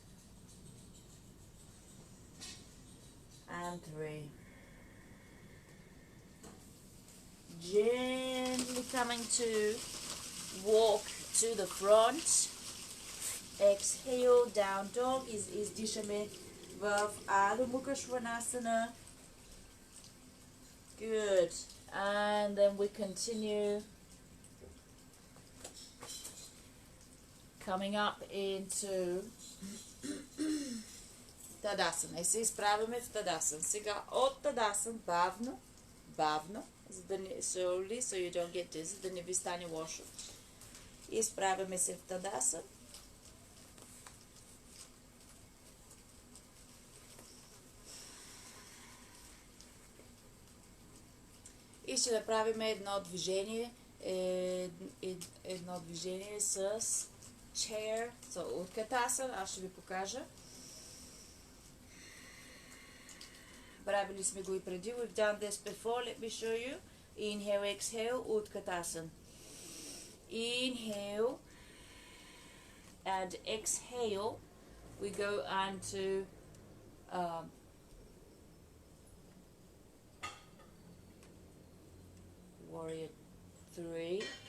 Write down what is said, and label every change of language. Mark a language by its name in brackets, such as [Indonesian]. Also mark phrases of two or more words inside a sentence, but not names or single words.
[English] And 3. Gently coming to walk to the front. Exhale, down dog. [Bulgarian] Издишаме в Adho Mukha Svanasana. [English] Good. And then we continue coming up into Tadasana. [Bulgarian] И се изправяме в Tadasana. Сега от Tadasana бавно, за да не, [English] slowly, so you don't get dizzy, [Bulgarian] да не ви стане лошо. И изправяме се в Tadasana. И ще направим едно движение с [English] chair, so, [Bulgarian] Utkatasana. Аз ще ви покажа. Правили сме го и преди. [English] We've done this before. Let me show you. Inhale, exhale, Utkatasana. Inhale and exhale. We go on to Warrior 3.